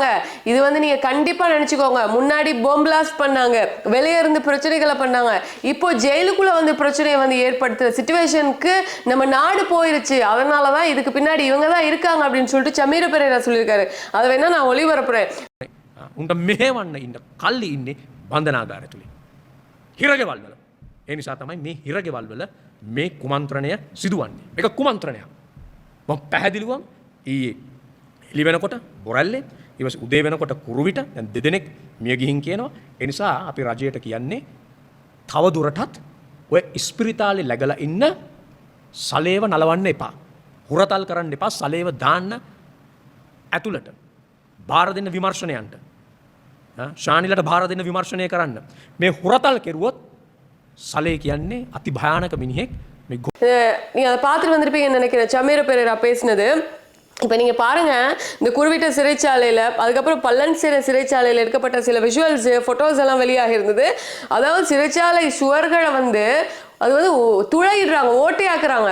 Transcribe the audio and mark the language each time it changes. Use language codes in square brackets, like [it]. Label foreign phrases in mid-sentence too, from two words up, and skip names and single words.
[ta] இது வந்து நீங்க கண்டிப்பா நினைச்சுக்கோங்க. முன்னாடி [en] bomb blast [ta] பண்ணாங்க, வெளியே இருந்து பிரச்சனைகளை பண்ணாங்க, இப்போ ஜெயிலுக்குள்ள வந்து பிரச்சனையை வந்து ஏற்படுத்துற சிச்சுவேஷனுக்கு நம்ம நாடு போயிருச்சு. அதனாலதான் இதுக்கு பின்னாடி இவங்க தான் இருக்காங்க அப்படின்னு சொல்லிட்டு சமீர பெரேரா சொல்லியிருக்காரு. அதை வேணா நான் ஒளிபரப்புறேன். [si] උන්ට මෙහෙවන්න ඉන්න කල්ලි ඉන්නේ බන්ධනාගාර තුලින් හිරගෙවල් වල. ඒ නිසා තමයි මේ හිරගෙවල් වල මේ කුමන්ත්‍රණය සිදුවන්නේ. මේක කුමන්ත්‍රණයක්. මම පැහැදිලිවම ඊයේ එළි වෙනකොට බොරැල්ලේ ඊවස් උදේ වෙනකොට කුරුවිට දැන් දෙදෙනෙක් මිය ගිහින් කියනවා. ඒ නිසා අපි රජයට කියන්නේ තව දුරටත් ඔය ඉස්පිරිතාලේ läගලා ඉන්න සලේව නලවන්න එපා. හුරතල් කරන්න එපා. සලේව දාන්න ඇතුළට. බාර දෙන්න විමර්ශනයන්ට. ශානිලට බාර දෙන්න විමර්ශනය කරන්න. මේ හුරතල් කෙරුවොත් සලේ කියන්නේ අති භයානක මිනිහෙක්. [ta] நீங்க அதை பார்த்துட்டு வந்திருப்பீங்கன்னு நினைக்கிறேன் சமீர பெரேரா பேசினது. இப்போ நீங்கள் பாருங்கள், இந்த குருவிட்ட சிறைச்சாலையில் அதுக்கப்புறம் பல்லன்சேனை சிறைச்சாலையில் எடுக்கப்பட்ட சில [en] visuals photos [ta] எல்லாம் வெளியாக இருந்தது. அதாவது சிறைச்சாலை சுவர்களை வந்து அது வந்து துளையிடுறாங்க, ஓட்டையாக்குறாங்க.